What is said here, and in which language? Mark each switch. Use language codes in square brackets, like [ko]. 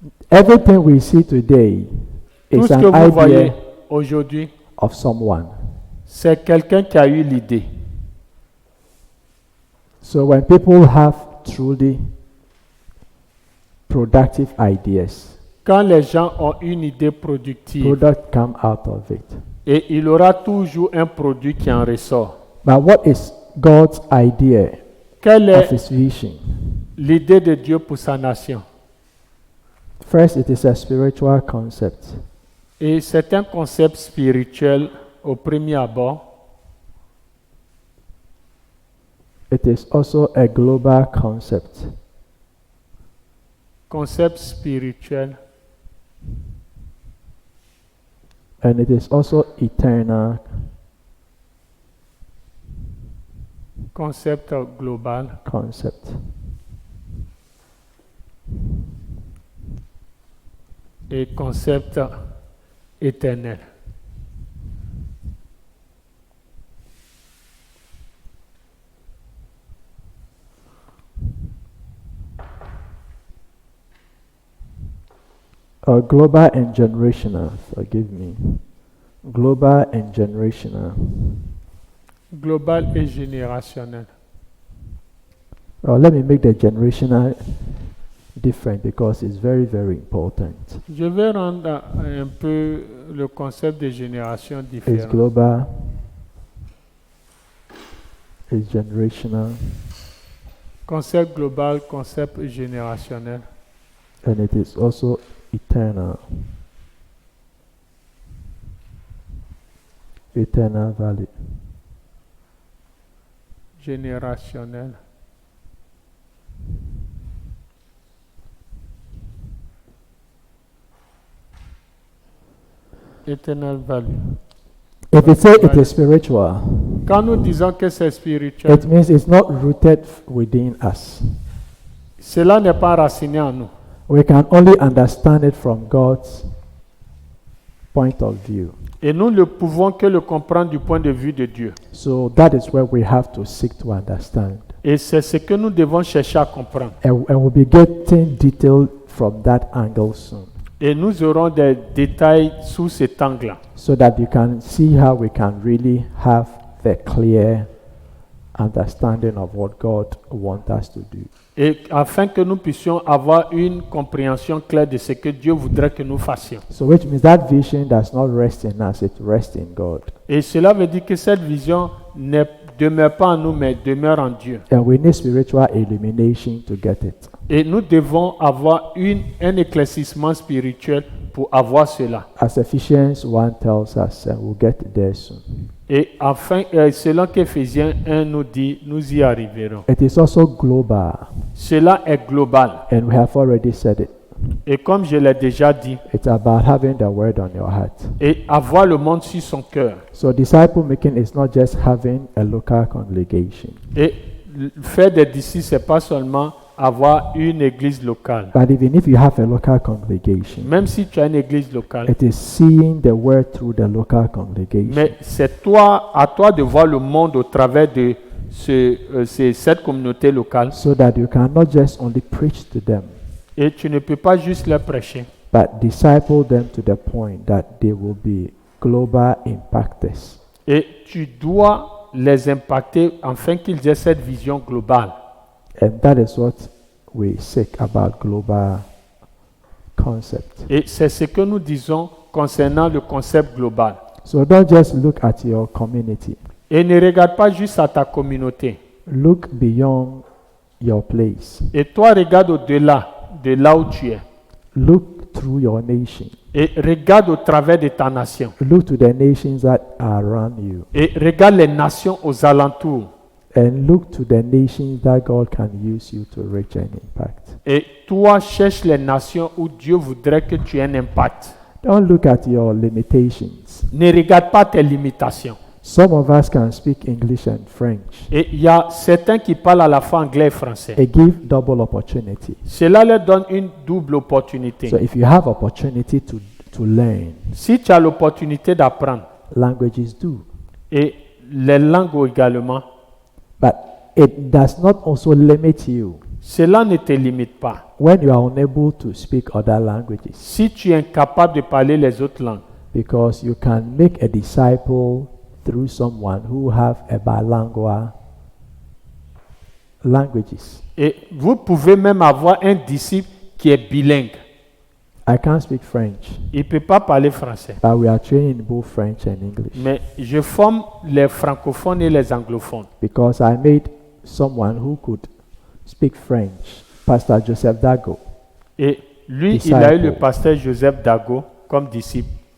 [en] Everything we see today [fr] Tout [en] is [fr] ce que [en] an [fr] vous voyez [en] idea [fr] aujourd'hui, [en] of someone. [fr] c'est quelqu'un qui a eu l'idée. [en] So when people have truly productive ideas, [fr] Quand les gens ont une idée productive, [en] product come out of it. [fr] et il aura toujours un produit qui en ressort. [en] But what is God's idea [fr] Quelle [en] of [fr] est [en] his vision? [fr] l'idée de Dieu pour sa nation? [en] First, it is a spiritual concept. [fr] Et c'est un concept spirituel au premier abord. [en] It is also a global concept. [fr] Concept spirituel. [en] And it is also eternal [fr] Concept global. [en] concept. [fr] Et concept éternel. [en] Global and generational, forgive me. Global and generational. [fr] Global et générationnel. [en] Let me make the generational different because it's very, very important. [fr] Je vais rendre un peu le concept de génération [en] It's [fr] différent. [en] global, it's generational, [fr] Concept global, concept générationnel. [en] and it is also eternal. Eternal value. [fr] Générationnel. [en] Eternal value. If we say it is spiritual, [fr] Quand nous disons que c'est spirituel, [en] it means it's not rooted within us. [fr] cela n'est pas enraciné en nous. [en] We can only understand it from God's point of view. [fr] Et nous ne pouvons que le comprendre du point de vue de Dieu. [en] So that is where we have to seek to understand. [fr] Et c'est ce que nous devons chercher à comprendre. [en] And we'll be getting detail from that angle soon, [fr] Et nous aurons des détails sous cet angle-là. [en] so that you can see how we can really have the clear understanding of what God wants us to do. [fr] Et afin que nous puissions avoir une compréhension claire de ce que Dieu voudrait que nous fassions. [en] So which means that vision does not rest in us, it rests in God. [fr] Et cela veut dire que cette vision ne demeure pas en nous, mais demeure en Dieu. [en] And we need spiritual illumination to get it. [fr] Et nous devons avoir un éclaircissement spirituel pour avoir cela. [en] As Ephesians 1 tells us, and we'll get there soon. [fr] Et enfin, selon qu'Éphésiens 1 nous dit, nous y arriverons. [en] It is also global, [fr] Cela est global. [en] and we have already said it. [fr] Et comme je l'ai déjà dit, [en] It's about having the word on your heart. [fr] et avoir le monde sur son cœur. [en] So disciple making is not just having a local congregation, [fr] Et faire des disciples, ce n'est pas seulement avoir une église locale. [en] but even if you have a local congregation, [fr] Même si tu as une église locale, [en] it is seeing the word through the local congregation. [fr] mais c'est à toi de voir le monde au travers de cette communauté locale. [en] So that you can not just only preach to them, [fr] Et tu ne peux pas juste leur prêcher, [en] but disciple them to the point that they will be global impactors. [fr] et tu dois les impacter afin qu'ils aient cette vision globale. [en] And that is what we seek about global concept. [fr] Et c'est ce que nous disons concernant le concept global. [en] So don't just look at your community. [fr] Et ne regarde pas juste à ta communauté. [en] Look beyond your place. [fr] Et toi, regarde au-delà de là où tu es. [en] Look through your nation. [fr] Et regarde au travers de ta nation. [en] Look to the nations that are around you. [fr] Et regarde les nations aux alentours. [en] And look to the nations that God can use you to reach and impact. [fr] Et toi, cherche les nations où Dieu voudrait que tu aies un impact. [en] Don't look at your limitations. [fr] Ne regarde pas tes limitations. [en] Some of us can speak English and French. [fr] Et il y a certains qui parlent à la fois anglais et français. [en] It gives double opportunity. [fr] Cela leur donne une double opportunité. [en] So if you have opportunity to learn, [fr] Si tu as l'opportunité d'apprendre, [en] languages do. [fr] et les langues également, [en] But it does not also limit you [fr] cela ne te limite pas. [en] when you are unable to speak other languages, [fr] Si tu es incapable de parler les autres langues, [en] because you can make a disciple through someone who have a bilingual languages. [fr] et vous pouvez même avoir un disciple qui est bilingue. [en] I can't speak French, [fr] Il ne peut pas parler français. [en] but we are training in both French and English [fr] Mais je forme les francophones et les anglophones. [en] because I made someone who could speak French, Pastor Joseph Dago, [fr] Et lui, il a eu le [en] Disciple. [fr] pasteur Joseph Dago comme disciple.